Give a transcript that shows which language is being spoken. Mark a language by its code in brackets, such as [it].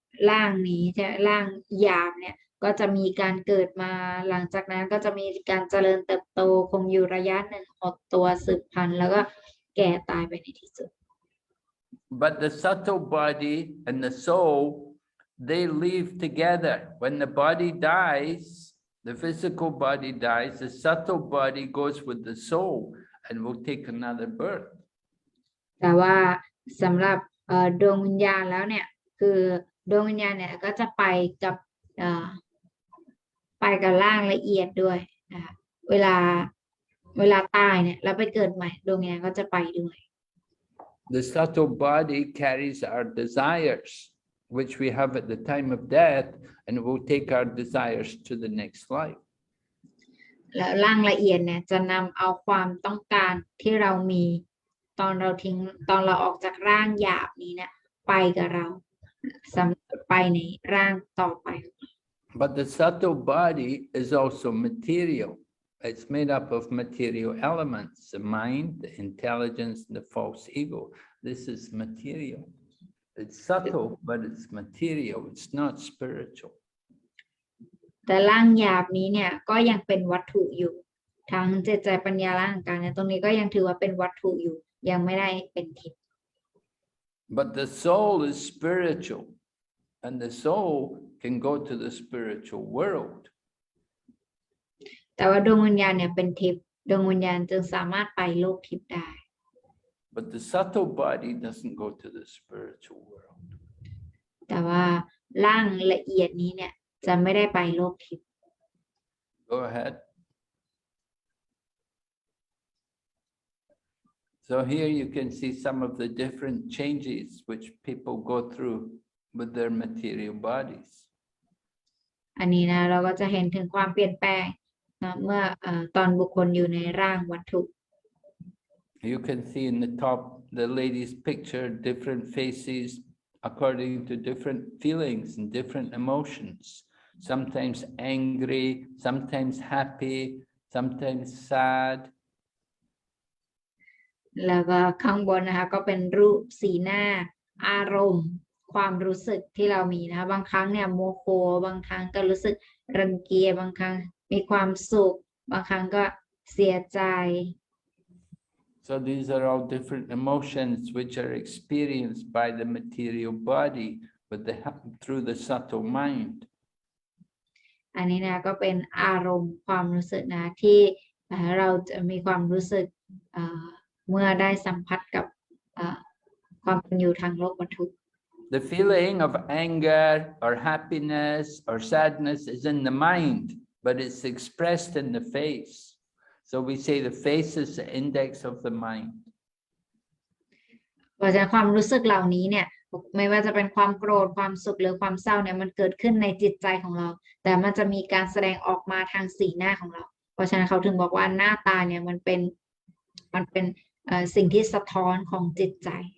[th] ร่างนี้ใช่ร่างหยาบเนี่ยก็จะมีการเกิดมาหลังจากนั้นก็จะมีการเจริญเติบโตคงอยู่ระยะหนึ่งหดตัวสืบพันธุ์แล้วก็แก่ตายไปในที่สุด [en] But the subtle body and the soul, they live together. When the body dies, the physical body dies, the subtle body goes with the soul and will take another birth. [th] แต่ว่าสำหรับดวงวิญญาณแล้วเนี่ยคือดวงวิญญาณเนี่ยก็จะไปกับร่างละเอียดด้วยนะคะเวลาตายเนี่ยแล้วไปเกิดใหม่ดวงวิญญาณก็จะไปด้วย [en] The subtle body carries our desires, which we have at the time of death, and will take our desires to the next life. [th] แล้วร่างละเอียดเนี่ยจะนำเอาความต้องการที่เรามีตอนเราออกจากร่างหยาบนี้เนี่ยไปกับเราสำหรับไปในร่างต่อไป [en] But the subtle body is also material. It's made up of material elements, the mind, the intelligence, and the false ego. This is material. It's subtle, but it's material. It's not spiritual. [th] แต่ร่างหยาบนี้เนี่ยก็ยังเป็นวัตถุอยู่ทั้งจิตใจปัญญาและร่างกายเนี่ยตรงนี้ก็ยังถือว่าเป็นวัตถุอยู่ยังไม่ได้เป็นทิพย์ [en] But the soul is spiritual, and the soul can go to the spiritual world. [th] แต่ว่าดวงวิญญาณเนี่ยเป็นทิพย์ดวงวิญญาณจึงสามารถไปโลกทิพย์ได้ [en] But the subtle body doesn't go to the spiritual world. [th] แต่ว่าร่างละเอียดนี้เนี่ยจะไม่ได้ไปโลกทิพย์ [en] Go ahead. So here you can see some of the different changes which people go through with their material bodies. [th] อันนี้นะเราก็จะเห็นถึงความเปลี่ยนแปลงนะเมื่อตอนบุคคลอยู่ในร่างวัตถุ [en] You can see in the top the lady's picture different faces according to different feelings and different emotions. Sometimes angry, sometimes happy, sometimes sad. [th] แล้วก็ข้างบนนะคะก็เป็นรูปสีหน้าอารมณ์ความรู้สึกที่เรามีนะคะบางครั้งเนี่ยโมโหบางครั้งก็รู้สึกรังเกียจบางครั้งมีความสุขบางครั้งก็เสียใจ [en] So these are all different emotions which are experienced by the material body through the subtle mind. [th] อันนี้นะก็เป็นอารมณ์ความรู้สึกนะที่เราจะมีความรู้สึกเมื่อได้สัมผัสกับความเป็นอยู่ทางโลกวัตถุ [en] The feeling of anger or happiness or sadness is in the mind, but it's expressed in the face. So we say the face is the index of the mind. [th] เพราะฉะนั้นความรู้สึกเหล่านี้เนี่ยไม่ว่าจะเป็นความโกรธความสุขหรือความเศร้าเนี่ยมันเกิดขึ้นในจิตใจของเราแต่มันจะมีการแสดงออกมาทางสีหน้าของเราเพราะฉะนั้นเขาถึงบอกว่าหน้าตาเนี่ยมันเป็นสิ่งที่สะท้อนของจิตใจ